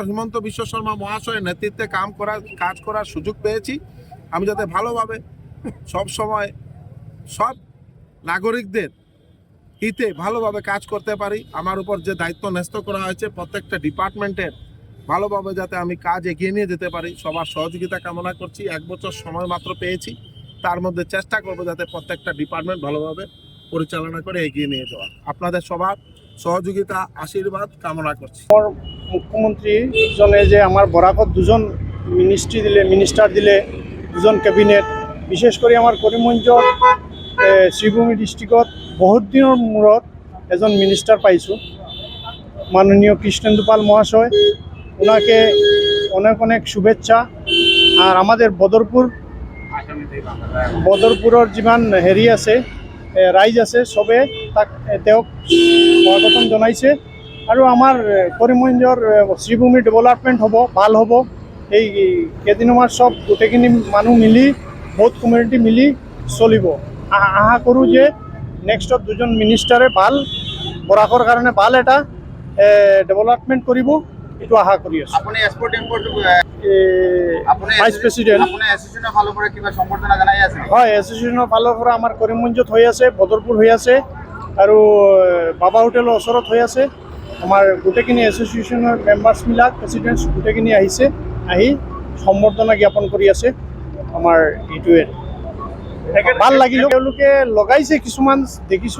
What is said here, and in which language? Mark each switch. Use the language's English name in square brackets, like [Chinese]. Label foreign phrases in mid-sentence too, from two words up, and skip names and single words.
[Bangla] হিমন্ত বিশ্ব শর্মা মহাশয়ের নেতৃত্বে কাজ করার সুযোগ পেয়েছি আমি যাতে ভালোভাবে সব সময় সব নাগরিকদের হিতে ভালোভাবে কাজ করতে পারি আমার উপর যে দায়িত্ব ন্যস্ত করা হয়েছে প্রত্যেকটা ডিপার্টমেন্টের ভালোভাবে যাতে আমি কাজ এগিয়ে নিয়ে যেতে পারি সবার সহযোগিতা কামনা করছি 1 বছর সময় মাত্র পেয়েছি তার মধ্যে চেষ্টা করব যাতে প্রত্যেকটা ডিপার্টমেন্ট ভালোভাবে পরিচালনা করে এগিয়ে নিয়ে যাওয়া আপনাদের সবার সহযোগিতা আশীর্বাদ কামনা করছি মুখ্যমন্ত্রী জনে যে আমার বরাকত দুজন মিনিস্টার দিলে দুজন ক্যাবিনেট বিশেষ করে আমার করিমগঞ্জ শ্রীভূমি ডিস্ট্রিক্টত বহুত দিনের মূৰত এজন মিনিস্টার পাইছোঁ মাননীয় কৃষ্ণেন্দু পাল মহাশয় ওনাকে অনেক অনেক শুভেচ্ছা আর আমাদের [Assamese] বদরপুরের যিমান হেৰি আছে রাইজ আছে সবে তাক তেওঁক স্বাগতম জনাইছে আৰু আমাৰ কৰিমগঞ্জৰ শ্রীভূমি ডেভেলপমেন্ট হ'ব ভাল হ'ব এই কেইদিনমান সব গোটেইখিনি মানুহ মিলি বহুত কমিউনিটি মিলি চলিব আশা কৰোঁ যে নেক্সটত দুজন মিনিষ্টাৰে ভাল বৰাকৰ কাৰণে ভাল এটা ডেভেলপমেন্ট কৰিব এইটো আশা কৰি আছোঁ আপুনি [English] export import vice president [Assamese] আপুনি এসোসিয়েশনৰ ফালৰ পৰা কিবা সম্বৰ্ধনা জনাই আছে হয় এসোসিয়েশনৰ ফালৰ পৰা আমাৰ কৰিমগঞ্জত হৈ আছে বদৰপুৰ হৈ আছে আৰু বাবা হোটেলৰ ওচৰত হৈ আছে আমাৰ গোটেইখিনি এসোসিয়েশনৰ মেম্বাৰ্ছবিলাক প্ৰেচিডেণ্টছ গোটেইখিনি আহিছে আহি সম্বৰ্ধনা জ্ঞাপন কৰি আছে আমাৰ এইটোৱে ভাল লাগিল তেওঁলোকে লগাইছে কিছুমান দেখিছোঁ